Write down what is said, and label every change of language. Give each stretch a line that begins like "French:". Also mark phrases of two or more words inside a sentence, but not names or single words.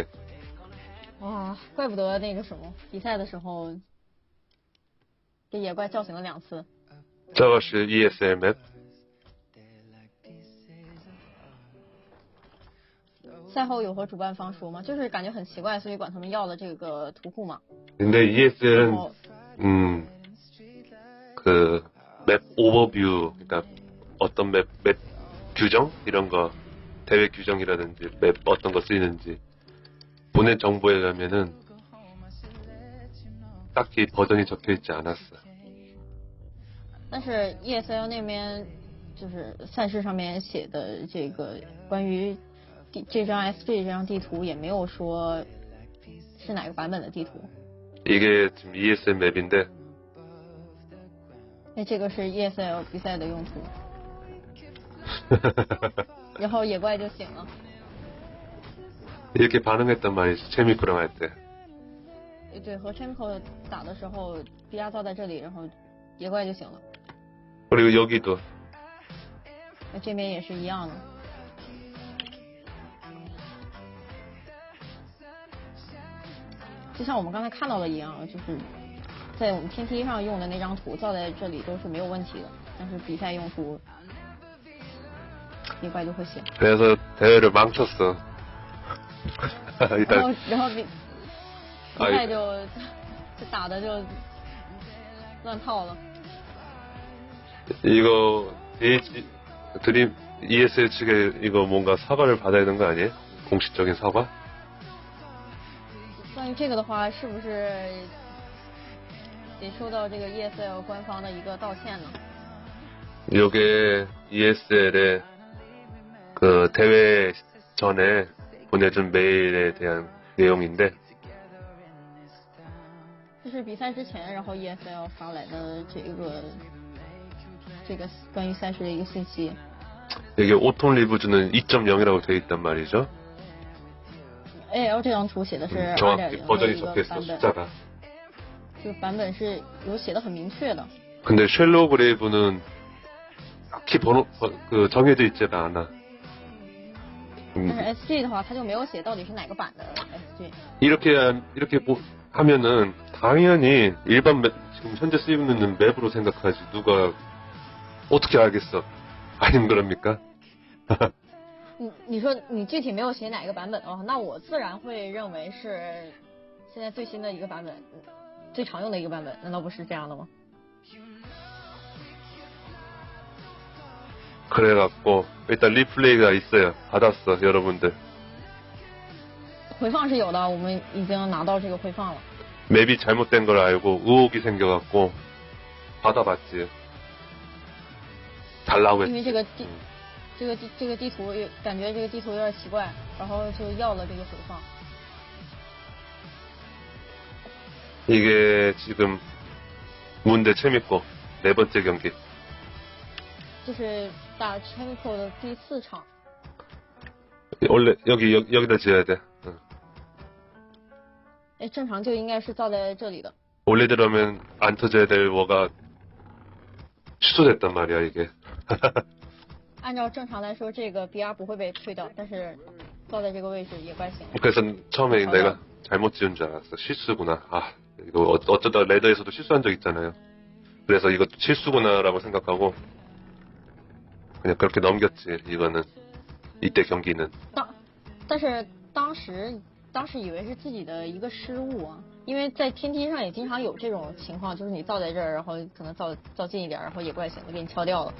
Chinese: 哇，怪不得那个什么比赛的时候，给野怪叫醒了2次。这个是 ESL 맵. 赛后有和主办方说吗？就是感觉很奇怪，所以管他们要了这个图库嘛。
Korean: 근데 ESL은 그 맵 오버뷰, 그러니까 어떤 맵 규정 이런 거, 대회 규정이라든지 맵 어떤 거 쓰이는지 보낸 정보에 가면은 딱히 버전이 적혀 있지 않았어.
Chinese: 但是 ESL 那边就是赛事上面写的这个关于这张 SG 这张地图也没有说是哪个版本的地图。
Korean: 이게 지금 ESL 맵인데.
Chinese: 那这个是 ESL 比赛的用途。然后野怪就醒了。
Korean: 이렇게 반응했단 말이지, 체미코랑 할 때.
Chinese: 对，和 Chemical 打的时候 BR 造在这里，然后野怪就醒了。
Korean: 그리고 여기도.
Chinese: 那这边也是一样的。就像我们刚才看到的一样，就是在我们天梯上用的那张图造在这里都是没有问题的，但是比赛用途野怪就会写。
Korean: 그래서 대회를 망쳤어.
Chinese: 然后比赛就打的就乱套了。
Korean: 이거 드림 ESL 측에 이거 뭔가 사과를 받아야 되는 거 아니에요? 공식적인 사과?
Chinese: 关于这个的话，是不是得收到这个 ESL 官方的一个道歉呢？
Korean: 이게 ESL의 그 대회 전에 보내준 메일에 대한 내용인데.
Chinese: 这是比赛之前，然后 ESL 发来的这个关于赛事的一个信息。
Korean: 이게 오톤 리브즈는 2.0이라고 되어 있단 말이죠.
Chinese: AL 这张图写的是
Korean: 정확히
Chinese: 2.0 的
Korean: 버전이
Chinese: 一个
Korean: 적혀있어
Chinese: 版本，
Korean: 숫자가.
Chinese: 这个版本是有写的很明确的。
Korean: 근데 쉘로우 브레이브는 딱히 그 정해져 있지가 않아.
Chinese: 但是 SG 的话，它就没有写到底是哪个版的 SG。
Korean: 이렇게 하면은 당연히 일반 맵, 지금 현재 쓰이고 있는 맵으로 생각하지 누가 어떻게 알겠어? 아닌 그럽니까?
Chinese: 你说你具体没有写哪个版本的话，那我自然会认为是现在最新的一个版本，最常用的一个版本，难道不是这样的吗？
Korean: 그래갖고 일단 리플레이가 있어요. 받았어 여러분들.
Chinese: 回放是有的，我们已经拿到这个回放了。
Korean: 맵이 잘못된 걸 알고 의혹이 생겨갖고 받아봤지. 달라고
Chinese: 因为
Korean: 했지.
Chinese: 这个地图感觉这个地图有点奇怪，然后就要了这个回放。
Korean: 이게 지금 문대 재밌고 네 번째 경기.
Chinese: 这是打 Chemical 的第4场。
Korean: 원래 여기다 지어야 돼. 응.
Chinese: 哎，正常就应该是造在这里的。
Korean: 원래대로면 안 터져야 될 뭐가 취소됐단 말이야 이게.
Chinese: 按照正常来说，这个 BR 不会被退掉，但是造在这个位置也怪行。
Korean: 그래서 처음에 내가 잘못 지은 줄 알았어. 실수구나. 아 이거 어쩌다 레더에서도 실수한 적 있잖아요. 그래서 이거 실수구나라고 생각하고 그냥 그렇게 넘겼지. 이거는 이때 경기는.
Chinese: 但是当时以为是自己的一个失误啊，因为在天梯上也经常有这种情况，就是你造在这儿，然后可能造近一点，然后野怪醒了给你敲掉了，